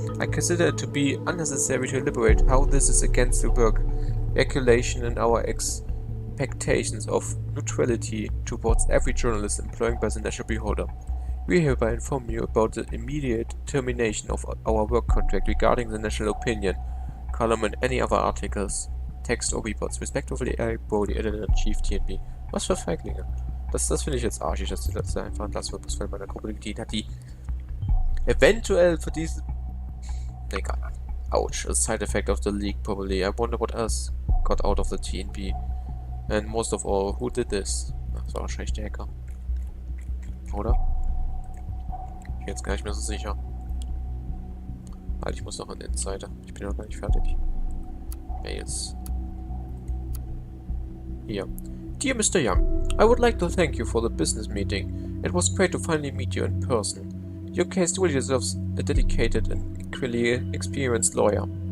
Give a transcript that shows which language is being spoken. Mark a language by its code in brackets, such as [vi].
[en] I consider it to be unnecessary to elaborate how this is against the work, regulation and our expectations of neutrality towards every journalist employed by the national beholder. We hereby inform you about the immediate termination of our work contract regarding the national opinion column and any other articles, text or reports. Respectively, Eric Brody, Editor-in-Chief, TNB. [de] Was für Feiglinge. Das finde ich jetzt arschig, dass die letzte einfach entlassen wird, was von meiner Gruppe gedient hat, die eventuell für diese... Egal. [en] Ouch, a side effect of the leak probably. I wonder what else got out of the TNB. And most of all, who did this? [de] Das war wahrscheinlich der Hacker. Oder? Ich bin jetzt gar nicht mehr so sicher. Halt, ich muss noch an Insider. Ich bin noch gar nicht fertig. Mails. Hier. [en] Dear Mr. Young, I would like to thank you for the business meeting. It was great to finally meet you in person. Your case really deserves a dedicated and equally experienced lawyer.